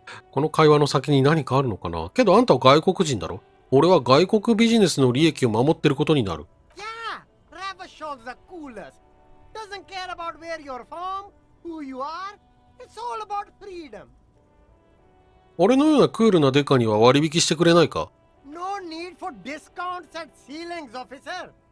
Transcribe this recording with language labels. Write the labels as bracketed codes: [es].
[ja] この会話の先に何かあるのかな？けどあんたは外国人だろ？俺は外国ビジネスの利益を守ってることになる。 [en] Yeah, Ravashaw's the coolest. Doesn't care about where you're from, who you are. It's all about freedom. [ja] 俺のようなクールなデカには割引してくれないか？ [en] No need for discounts at ceilings, officer.